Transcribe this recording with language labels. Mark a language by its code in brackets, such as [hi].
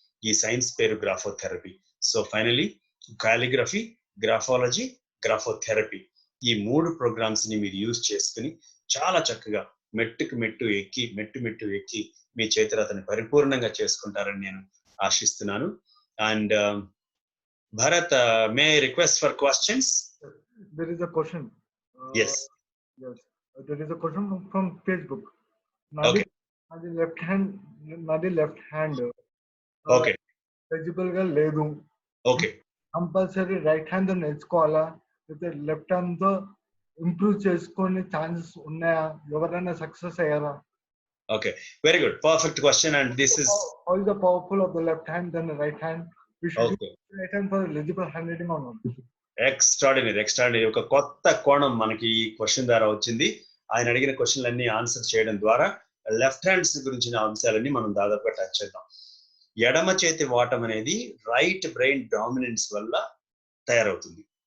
[te] ఈ సైన్స్ పేరు graphotherapy. So finally calligraphy, graphology, graphotherapy ఈ 3 ప్రోగ్రామ్స్ ని మీరు యూజ్ చేసుకుని చాలా చక్కగా మెట్టు ఎక్కి మీ చేతిరాతని పరిపూర్ణంగా చేసుకుంటారని నేను ఆశిస్తున్నాను. [en] And Bharat, may I request for questions? There is a question. Yes. Yes. There is a question from Facebook. Okay. [te] నాది లెఫ్ట్ హ్యాండ్ [en] Okay. [te] ఫిజిబుల్ గా లేదు. [en] Okay. [te] కంపల్సరీ రైట్ హ్యాండ్ నేర్చుకోవాలా, లేకపోతే లెఫ్ట్ హ్యాండ్ తో ఇంప్రూవ్ చేసుకునే ఛాన్సెస్ ఉన్నాయా? ఎవరైనా success అయ్యారా? [en] Okay. Very good. Perfect question. And this is How is the powerful of the left hand than the right hand? We should okay. use the right hand for legible handwriting or not? Extraordinary. [te] ఒక కొత్త కోణం మనకి ఈ question ద్వారా వచ్చింది. ఆయన అడిగిన క్వశ్చన్లన్నీ answer చేయడం ద్వారా లెఫ్ట్ హ్యాండ్స్ గురించిన అంశాలన్నీ మనం దాదాపుగా టచ్ చేద్దాం. ఎడమ చేతి వాటం అనేది రైట్ బ్రెయిన్ డామినెన్స్ వల్ల తయారవుతుంది.